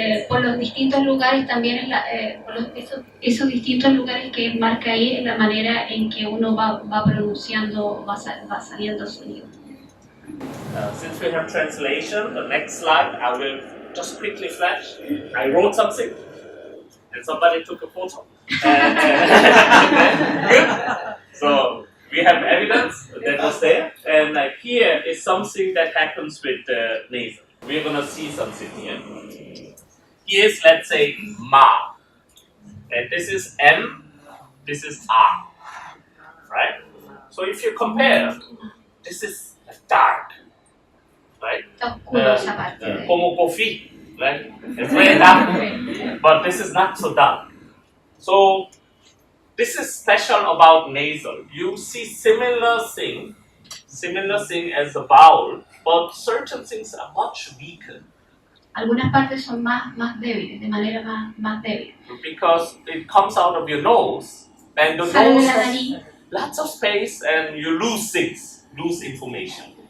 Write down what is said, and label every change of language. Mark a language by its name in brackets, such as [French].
[Spanish] Por los distintos lugares también esos distintos lugares que él marca ahí es la manera en que uno va pronunciando, va saliendo el sonido. [English] Since we have translation, the next slide I will just quickly flash. I wrote something, and somebody took a photo. Good. So we have evidence that was there, and like here is something that happens with the nasal. We're gonna see something here. Here's, let's say, ma, and this is M, this is R, right? So if you compare, this is dark, right? [Spanish] Está oscuro esa parte. Como [English] coffee, right? It's very dark, but this is not so dark. So this is special about nasal. You see similar thing as the vowel, but certain things are much weaker. [Spanish] Algunas partes son más débiles, de manera más débil. [English] Because it comes out of your nose, and the [Spanish] Sale de [English] nose [Spanish] la [English] has [Spanish] nariz, [English] lots of space, and you lose things, lose information.